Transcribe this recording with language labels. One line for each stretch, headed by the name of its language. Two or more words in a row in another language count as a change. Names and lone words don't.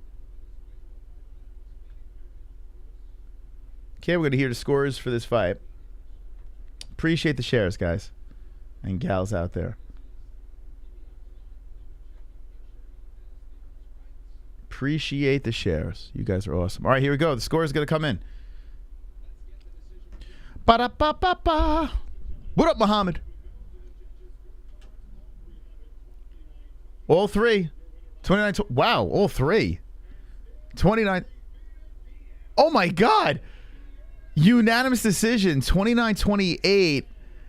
English: Okay, we're going to hear the scores for this fight. Appreciate the shares, guys and gals out there. Appreciate the shares. You guys are awesome. All right, here we go. The score is going to come in. Ba-da-ba-ba-ba. What up, Muhammad? All 3. 29. Wow, all 3. 29. Oh, my God. Unanimous decision. 29-28.